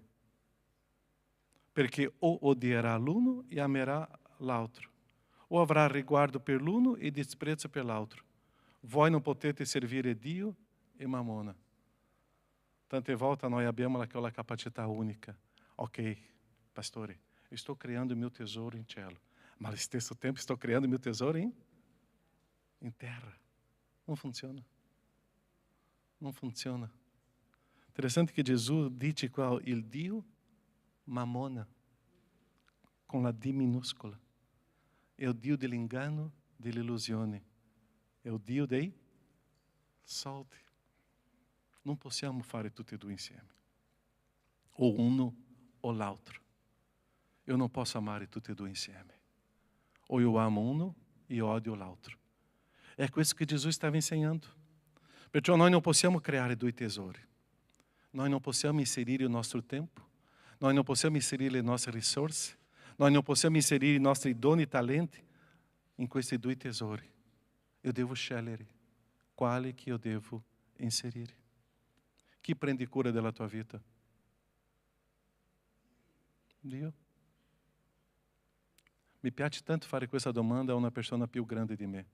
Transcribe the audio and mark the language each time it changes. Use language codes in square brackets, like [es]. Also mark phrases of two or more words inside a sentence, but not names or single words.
[it] Perché o odierà l'uno e amerà l'altro, o avrà riguardo per l'uno e disprezzo per l'altro. Voi non potete servire Dio e Mamona. Tante volte noi abbiamo aquela capacità unica. Ok, pastore, [pt] eu estou criando o meu tesouro em cielo. Mas ao [it] stesso tempo [pt] estou criando o meu tesouro em terra. Não funciona. Não funciona. Interessante que Jesus dice qual [it] il Dio Mamona, [pt] com la D minúscula. É o [it] Dio dell'inganno, dell'illusione. È il Dio dei soldi. Non possiamo fare tutti e due insieme. O uno o l'altro. [pt] Eu não posso [it] amare tutti e due insieme. [pt] Ou eu amo [it] uno e odio l'altro. É questo che Gesù stava insegnando. Perciò noi non possiamo creare due tesori. [pt] Nós não possiamo inserir o nosso tempo, nós não possiamo inserir [it] le nostre risorse, [pt] nós não [it] possiamo inserir i nostri doni e talenti in questi due tesori. [pt] Eu devo [it] scegliere quale che io devo inserire. Chi prende cura della tua vita? Dio. Mi piace tanto fare questa domanda a una persona più grande di me.